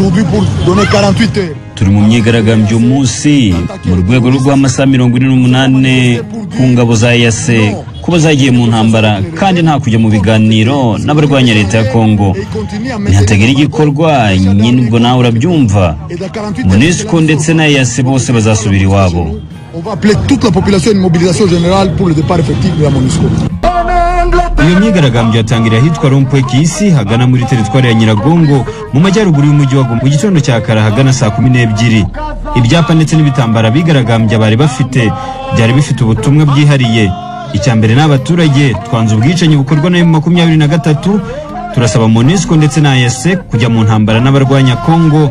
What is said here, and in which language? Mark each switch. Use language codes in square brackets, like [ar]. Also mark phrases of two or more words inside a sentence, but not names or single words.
[fr] aujourd'hui pour donner 48 heures. [rw] Turi mu myigaragambyo munsi mu rwego rw'amasaha 48 ku ngabo za EAC kuba zagiye mu ntambara kandi nta kujya mu biganiro n'abarwanya leta ya Kongo. Ntihatagira igikorwa nyine ubwo nawe urabyumva. MONUSCO ndetse na EAC bose bazasubira iwabo. [fr] On va appeler toute la population à une mobilisation générale pour le départ effectif de la MONUSCO. [rw] Iyo myigaragambyo yatangira hitwa Rompwe Kisi hagana muri teritwari ya Nyiragongo mu majyaruguru y'umujyi wa Goma mu gitondo cya kare hagana saa 12. Ibyapa ndetse n'ibitambara bigaragambya bari bafite byari bifite ubutumwa bwihariye. Icyambere n'abaturage twanze ubwicanyi bukorwa na M23, turasaba MONUSCO ndetse na EAC kujya mu ntambara n'abarwanya Kongo.